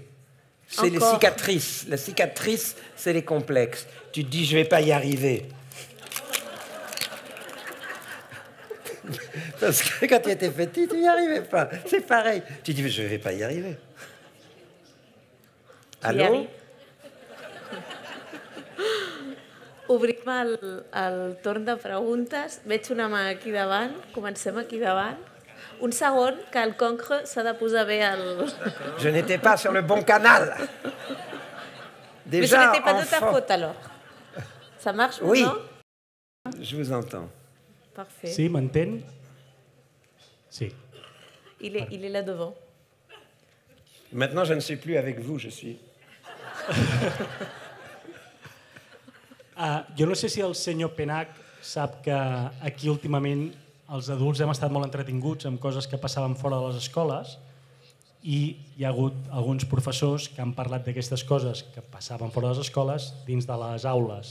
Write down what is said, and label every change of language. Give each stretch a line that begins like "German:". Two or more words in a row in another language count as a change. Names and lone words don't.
French: C'est les cicatrices. La cicatrice, c'est les complexes. Tu te dis, je ne vais pas y arriver. Parce que quand tu étais petit, tu n'y arrivais pas. C'est pareil. Tu dis, je ne vais pas y arriver. Allô?
Catalan: Obrim el torn de preguntes. Veig una mà aquí davant. Comencem aquí davant. Un segon, que el concre s'ha de posar bé al...
French: Je n'étais pas sur le bon canal. Mais ce n'était pas de ta faute, alors. Ça marche maintenant? Oui, je vous entends. Parfait.
Catalan: Sí, m'entén? Sí.
French: Il est là devant. Maintenant, je ne suis plus avec vous, je suis...
Catalan: Jo no sé si el senyor Penach sap que aquí últimament els adults hem estat molt entretinguts amb coses que passaven fora de les escoles i hi ha hagut alguns professors que han parlat d'aquestes coses que passaven fora de les escoles dins de les aules.